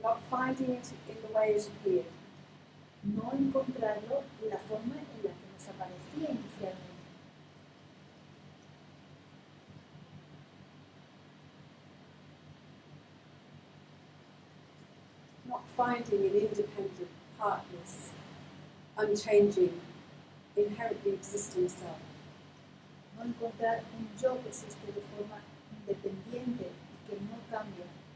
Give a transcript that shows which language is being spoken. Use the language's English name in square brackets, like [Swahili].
[English] finding it in the way it appeared. [Spanish] No encontrarlo en la forma en la que nos aparecía inicialmente. [English] Not finding an independent, heartless, unchanging, inherently existing self. [Spanish] No encontrar un yo que existe de forma independiente y que no cambia.